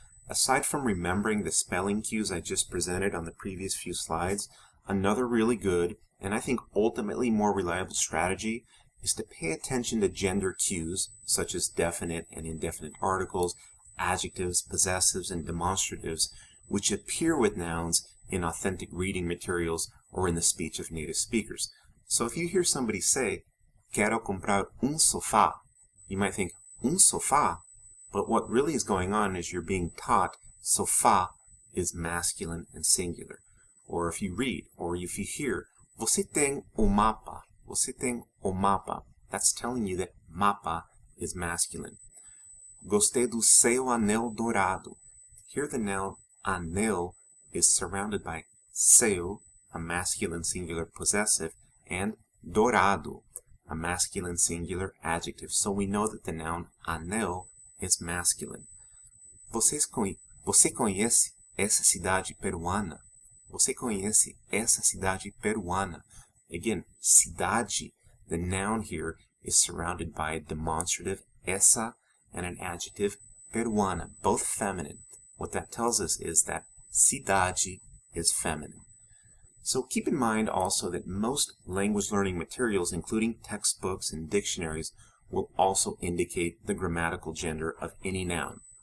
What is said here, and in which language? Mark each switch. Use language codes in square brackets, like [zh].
[en] Aside from remembering the spelling cues I just presented on the previous few slides, another really good, and I think ultimately more reliable strategy is to pay attention to gender cues, such as definite and indefinite articles, adjectives, possessives, and demonstratives, which appear with nouns in authentic reading materials or in the speech of native speakers. So if you hear somebody say, [pt] quero comprar sofá, [en] you might think, sofá? But what really is going on is you're being taught sofá is masculine and singular. Or if you read, or if you hear, [pt] você tem o mapa. Você tem o mapa. [en] That's telling you that mapa is masculine. [pt] Gostei do seu anel dourado. [en] Here the noun anel is surrounded by seu, a masculine singular possessive, and dourado, a masculine singular adjective. So we know that the noun anel is masculine. [pt] Você conhece essa cidade peruana? Você conhece essa cidade peruana? [en] Again, cidade, the noun here is surrounded by a demonstrative essa and an adjective peruana, both feminine. What that tells us is that cidade is feminine. So keep in mind also that most language learning materials, including textbooks and dictionaries, will also indicate the grammatical gender of any noun.